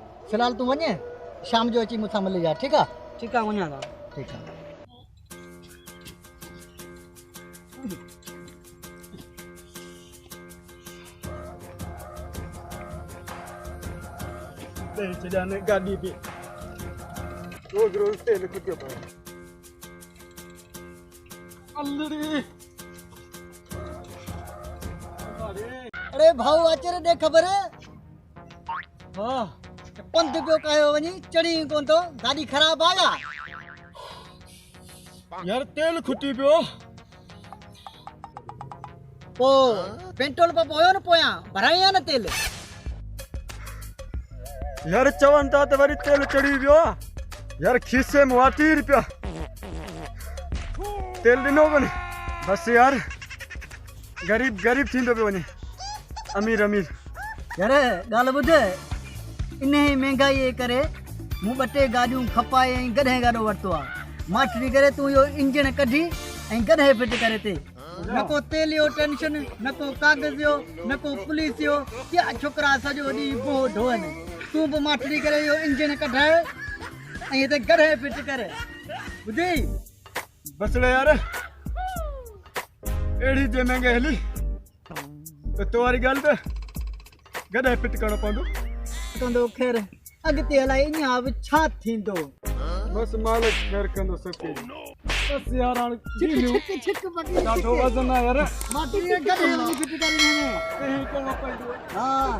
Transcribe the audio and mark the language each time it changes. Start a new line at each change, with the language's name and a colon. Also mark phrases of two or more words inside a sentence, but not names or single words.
Sindhi: फिलहाल तू वञे शाम जो अची मूंसां मिली जा ठीक आहे ठीक आहे वञा था ठीक आहे
Hindi: चढ़ाने गाड़ी पे रोज रोज तेल खुद पर
Sindhi: अरे भाऊ अचे रे दे खबर हाँ पंध पियो कयो वञी चढ़ी कोन तो गाड़ी ख़राब आया यार तेल खुटी पियो पो पेट्रोल पंप हुयो न पोयां भराई आहे न तेल यार चवन था तो वरी तेल चढ़ी पियो यार खीसे में 30 रुपया तेल दिनो बने बस यार गरीब गरीब थींदो पियो वने अमीर अमीर यार ॻाल्हि ॿुध इन ई महांगाई जे करे मूं 2 गाॾियूं खपाए ऐं गॾे गाॾो वरितो आहे माठड़ी करे तूं इहो इंजन कढी ऐं गॾे फिट करे ते न को तेल जो टेंशन न को कागज़ जो न को पुलिस जो क्या छोकिरा सॼो ॾींहुं बोह ढोहनि तूं बि माठड़ी करे इहो इंजन कढाए ऐं हिते गॾे फिट करे ॿुधी बसड़े यार एड़ी जे महंगे हली तो तुम्हारी गल तो गॾे फिट करणो पवंदो कंदो ख़ैर अॻिते हलाई इहा बि छा थींदो बस मालिक ख़ैर कंदो सभु बस यार हाणे छिक छिक बगी ॾाढो वज़न आहे यार माठड़ी गॾे वञी फिट करे कहिड़ी करिणो पवंदो